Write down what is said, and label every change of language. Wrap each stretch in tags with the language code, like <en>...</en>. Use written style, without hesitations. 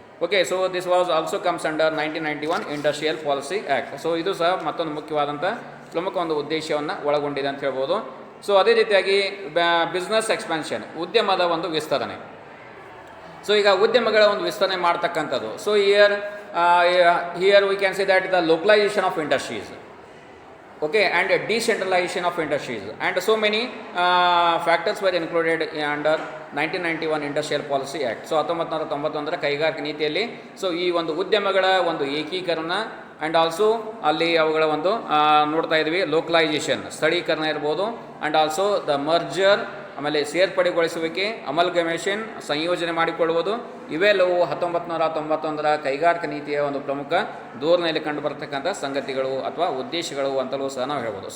<en>Okay, so this was also comes under 1991 industrial policy act.</en> <kn>So ಇದು ಸಹ ಮತ್ತೊಂದು ಮುಖ್ಯವಾದಂಥ ಪ್ರಮುಖ ಒಂದು ಉದ್ದೇಶವನ್ನು ಒಳಗೊಂಡಿದೆ ಅಂತ ಹೇಳ್ಬೋದು. ಸೊ ಅದೇ ರೀತಿಯಾಗಿ</kn> <en>business expansion,</en> <kn>ಉದ್ಯಮದ ಒಂದು ವಿಸ್ತರಣೆ. ಸೊ ಈಗ ಉದ್ಯಮಗಳ ಒಂದು ವಿಸ್ತರಣೆ ಮಾಡ್ತಕ್ಕಂಥದ್ದು. So here</kn> <en>We can see that the localisation of industries, okay, and decentralization of industries, and so many factors were included under 1991 Industrial Policy Act.</en> <kn>So 1991 ಕೈಗಾರಿಕಾ ನೀತಿಯಲ್ಲಿ ಸೊ ಈ ಒಂದು ಉದ್ಯಮಗಳ ಒಂದು ಏಕೀಕರಣ ಆ್ಯಂಡ್ ಆಲ್ಸೋ ಅಲ್ಲಿ ಅವುಗಳ ಒಂದು ನೋಡ್ತಾ ಇದ್ವಿ ಲೋಕಲೈಸೇಷನ್, ಸ್ಥಳೀಕರಣ ಇರ್ಬೋದು,</kn> <en>and also the merger,</en> <kn>ಆಮೇಲೆ ಸೇರ್ಪಡೆಗೊಳಿಸುವಿಕೆ, ಅಮಲ್ಗಮೇಷನ್, ಸಂಯೋಜನೆ ಮಾಡಿಕೊಳ್ಳುವುದು, ಇವೆಲ್ಲವೂ 1991 ಕೈಗಾರಿಕಾ ನೀತಿಯ ಒಂದು ಪ್ರಮುಖ ಧೋರಣೆಯಲ್ಲಿ ಕಂಡು ಬರತಕ್ಕಂಥ ಸಂಗತಿಗಳು ಅಥವಾ ಉದ್ದೇಶಗಳು ಅಂತಲೂ ಸಹ ನಾವು ಹೇಳ್ಬೋದು.</kn>